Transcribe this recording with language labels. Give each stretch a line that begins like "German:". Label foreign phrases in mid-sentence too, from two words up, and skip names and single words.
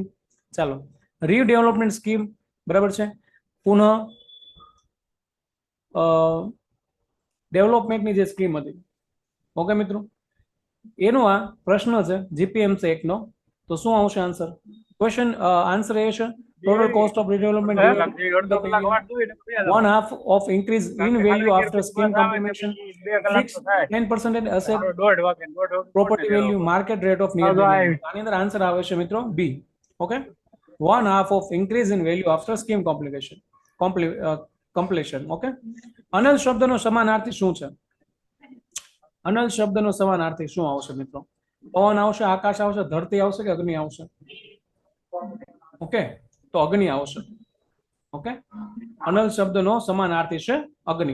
Gujarati: ચાલો, રીડેવલપમેન્ટ સ્કીમ બરાબર છે, પુનઃ ડેવલપમેન્ટની જે સ્કીમ હતી. ઓકે મિત્રો, એનો આ પ્રશ્ન છે જીપીએમસી એકનો. તો શું આવશે આન્સર?
English: question answer
Gujarati: એ છે
English: total cost of redevelopment 1/2 of increase in value after scheme completion, fixed 10% asset property value market rate of nearby.
Gujarati: આની અંદર આન્સર આવે છે મિત્રો બી.
English: ઓકે, 1/2 of increase in value after scheme completion.
Gujarati: ઓકે, અનલ શબ્દનો સમાનાર્થી શું છે? અનલ શબ્દનો સમાનાર્થી શું આવશે મિત્રો? પવન આવશે, આકાશ આવશે, ધરતી આવશે કે અગ્નિ આવશે? ઓકે, તો અગ્નિ આવશે. ઓકે, અનલ શબ્દનો સમાનાર્થી છે અગ્નિ.